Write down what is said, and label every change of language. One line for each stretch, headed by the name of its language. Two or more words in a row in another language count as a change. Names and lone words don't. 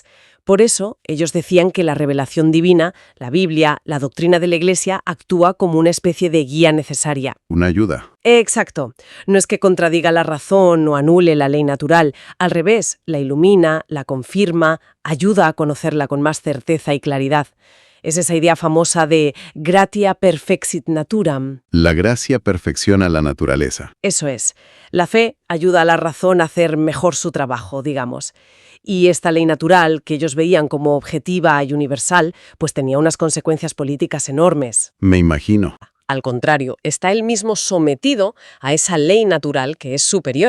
Spanish: Por eso, ellos decían que la revelación divina, la Biblia, la doctrina de la Iglesia, actúa como una especie de guía necesaria. Una ayuda. Exacto. No es que contradiga la razón o anule la ley natural. Al revés, la ilumina, la confirma, ayuda a conocerla con más certeza y claridad. Es esa idea famosa de
Latin: gratia perfexit naturam.
Spanish: La gracia perfecciona la naturaleza. Eso es. La fe ayuda a la razón a hacer mejor su trabajo, digamos. Y esta ley natural, que ellos veían como objetiva y universal, pues tenía unas consecuencias políticas enormes. Me imagino. Al contrario, está él mismo sometido a esa ley natural que es superior.